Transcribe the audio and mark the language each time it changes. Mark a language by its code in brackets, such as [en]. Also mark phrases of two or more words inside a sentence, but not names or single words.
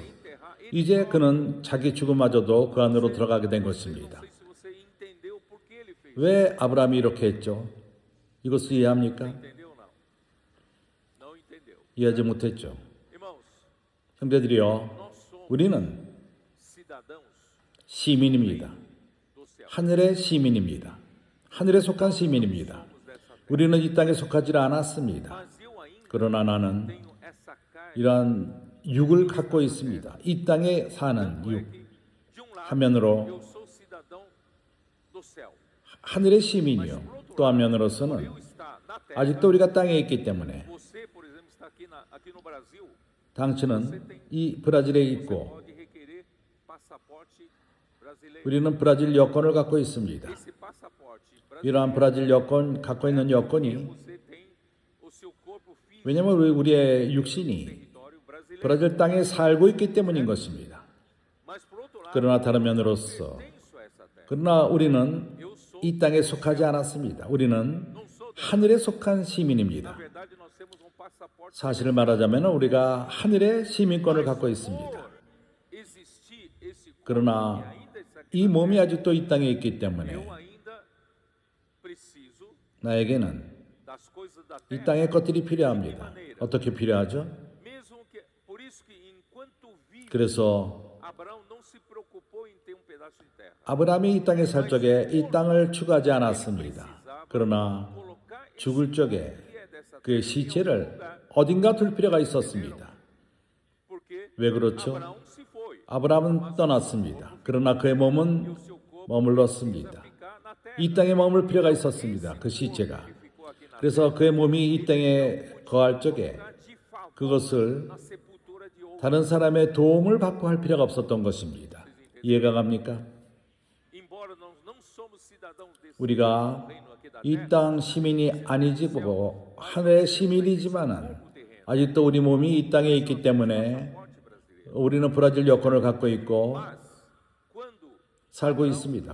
[pt] enterrar. [ko] 이제 그는 자기 죽음마저도 그 안으로 들어가게 된 것입니다. [pt] Não sei se você entendeu por que ele fez. [ko] 왜 아브라함이 이렇게 했죠? 이것을 이해합니까? [pt] Entendeu ou não? Não entendeu. [ko] 이해하지 못했죠. [pt] Irmãos, [ko] 형제들이요, [pt] nós somos [ko] 우리는 [pt] cidadãos [ko] 시민입니다. [pt] do céu. [ko] 하늘의 시민입니다. 하늘에 속한 시민입니다. 우리는 이 땅에 속하지 않았습니다. [pt] Mas eu ainda [ko] 그러나 나는 [pt] tenho essa carne [ko] 이러한 육을 갖고 있습니다. 이 땅에 사는 육. [pt] de um lado [ko] 한면으로 [pt] eu sou cidadão do céu. [ko] 하늘의 시민이요. 또 한면으로서는 [pt] Eu está na terra. [ko] 아직도 우리가 땅에 있기 때문에 [pt] Você, por exemplo, está aqui no Brasil. [ko] 당신은 이 브라질에 있고 [pt] Pode requerer passaporte brasileiro. [ko] 우리는 브라질 여권을 갖고 있습니다. [pt] Esse passaporte brasileiro, [ko] 이러한 브라질 여권 갖고 있는 여권이 [pt] você tem o seu corpo físico [ko] 왜냐하면 우리의 육신이 [pt] território brasileiro. [ko] 브라질 땅에 살고 있기 때문인 것입니다. [pt] Mas por outro lado, [ko] 그러나 다른 면으로서 [pt] pertenço a essa terra. [ko] 그러나 우리는 [pt] Eu sou, [ko] 이 땅에 속하지 않았습니다. 우리는 [pt] não sou da. [ko] 하늘에 속한 [pt] Na [ko] 시민입니다. [pt] verdade, nós temos passaporte. [ko] 사실을 말하자면 우리가 하늘의 시민권을 갖고 있습니다. [pt] Por existir esse corpo [ko] 그러나 [pt] e ainda está aqui, [ko] 이 몸이 아직도 이 땅에 있기 때문에 [pt] eu ainda preciso [ko] 나에게는 [pt] das coisas da [ko] 이 [pt] terra. [ko] 땅의 것들이 필요합니다. 어떻게 필요하죠? [pt] Mesmo que, por isso que enquanto vive, [ko] 그래서 [pt] Abraão não se preocupou em ter pedaço de terra. [ko] 아브라함이 이 땅에 살 적에 이 땅을 추구하지 않았습니다. 그러나 [pt] Colocar esse [ko] 죽을 적에 [pt] que é dessa [ko] 그의 시체를 어딘가 둘 필요가 있었습니다. [pt] porque [ko] 왜 그렇죠? [pt] Abraão se foi. [ko] 아브라함은 떠났습니다. 그러나 그의 몸은 머물렀습니다. [pt] Ficar na terra. [ko] 이 땅에 머물 필요가 있었습니다. 그 시체가. [pt] Ficou aqui na [ko] 그래서 그의 몸이 이 땅에 거할 적에 [pt] terra de favor [ko] 그것을 [pt] na sepultura de outro. [ko] 다른 사람의 도움을 받고 할 필요가 없었던 것입니다. 이해가 갑니까? 우리가 이 땅 시민이 아니지고 하늘의 시민이지만은 아직도 우리 몸이 이 땅에 있기 때문에 우리는 브라질 여권을 갖고 있고 살고 있습니다.